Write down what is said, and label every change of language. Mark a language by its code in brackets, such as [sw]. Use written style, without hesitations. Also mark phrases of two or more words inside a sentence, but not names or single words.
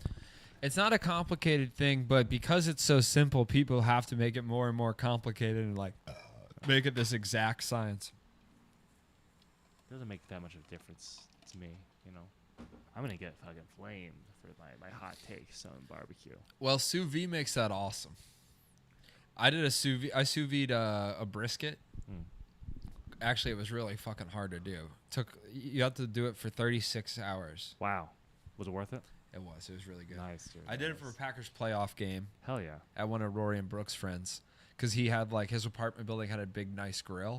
[en] It's not a complicated thing, but because it's so simple, people have to make it more and more complicated and like make it this exact science. It doesn't make that much of a difference to me, you know. I'm going to get fucking flamed for my hot takes on barbecue. Well, sous vide makes that awesome. I did a sous vide. I sous vide a brisket. Mm. Actually, it was really fucking hard to do. You have to do it for 36 hours. Wow. Was it worth it? It was. It was really good. Nice, dude. I did it for a Packers playoff game Hell yeah. at one of Rory and Brooks' friends because he had like his apartment building had a big nice grill,